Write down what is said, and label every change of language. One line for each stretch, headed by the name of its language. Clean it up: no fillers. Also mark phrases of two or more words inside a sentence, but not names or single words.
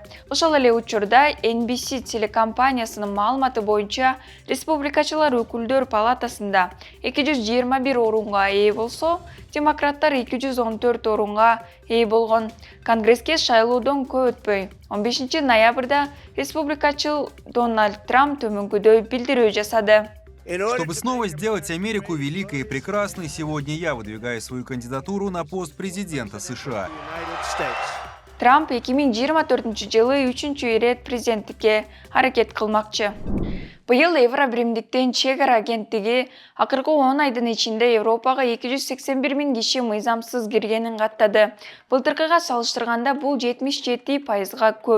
Kyrgyz: Ошол эле учурда NBC телекомпаниясынын маалыматы боюнча республикачылар өкүлдөр палатасында 221 орунга ээ болсо, демократтар 214 орунга ээ болгон. Конгресске шайлоодон көп өтпөй 15 ноябрда республикачыл Дональд Трамп төмөнкүдөй билдирүү жасады.
Russian: Чтобы снова сделать Америку великой и прекрасной, сегодня я выдвигаю свою кандидатуру на пост президента США.
Kyrgyz: Трамп 2024 жылы 3-чү ирет президенттикке аракет кылмакчы. Быйыл Евробиримдиктен чек ара агенттиги акыркы 10 айдын ичинде Европага 281 000 киши мыйзамсыз киргенин каттады. Былтыркыга салыштырганда бул 77%га көп.